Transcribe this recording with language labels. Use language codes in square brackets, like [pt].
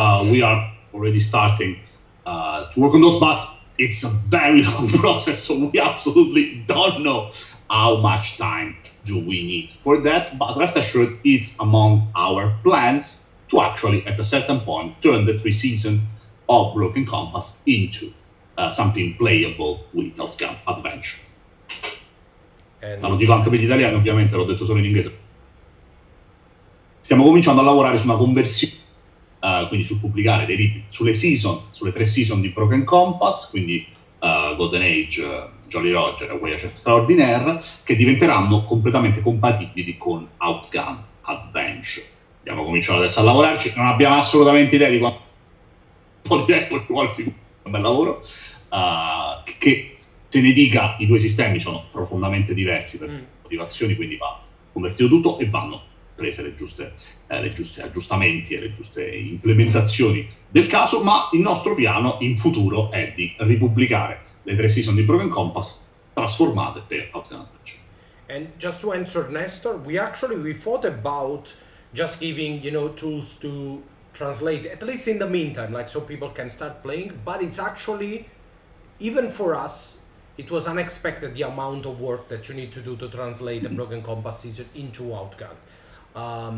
[en] We are already starting to work on those, but it's a very long process, so we absolutely don't know how much time do we need for that. But rest assured, it's among our plans to actually, at a certain point, turn the 3 seasons of Broken Compass into something playable with Outgunned Adventure. And [it] Ma lo dico anche per gli italiani, ovviamente, l'ho detto solo in inglese. Stiamo cominciando a lavorare su una conversione, quindi sul pubblicare dei libri sulle 3 season di Broken Compass, quindi Golden Age, Jolly Roger e Voyage Extraordinaire, che diventeranno completamente compatibili con Outgunned Adventure. Abbiamo cominciato adesso a lavorarci, non abbiamo assolutamente idea di quanto po' di tempo ci vuole, un bel lavoro, che se ne dica i due sistemi sono profondamente diversi per motivazioni, quindi va convertito tutto e vanno prese le giuste aggiustamenti e le giuste implementazioni del caso, ma il nostro piano in futuro è di ripubblicare le 3 season di Broken Compass trasformate per Outgunned Adventure. [en] And just to answer Nestor, we thought about just giving, tools to translate, at least in the meantime, like so people can start playing, but it's actually, even for us, it was unexpected the amount of work that you need to do to translate the Broken Compass season into Outgunned.